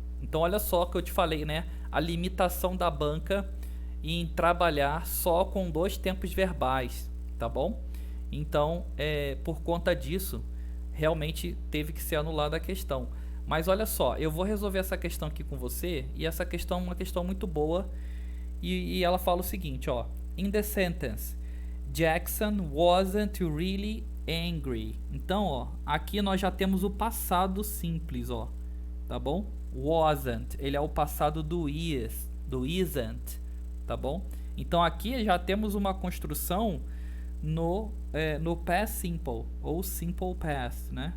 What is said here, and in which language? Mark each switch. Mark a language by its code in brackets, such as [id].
[pt] Então olha só que eu te falei, né? A limitação da banca em trabalhar só com 2 tempos verbais, tá bom? Então, por conta disso, realmente teve que ser anulada a questão. Mas olha só, eu vou resolver essa questão aqui com você, e essa questão é uma questão muito boa, e ela fala o seguinte, ó. [en] In the sentence, Jackson wasn't really angry. [pt] Então, ó, aqui nós já temos o passado simples, ó, tá bom? Wasn't, ele é o passado do is, do isn't, tá bom? Então aqui já temos uma construção no past simple, ou simple past, né?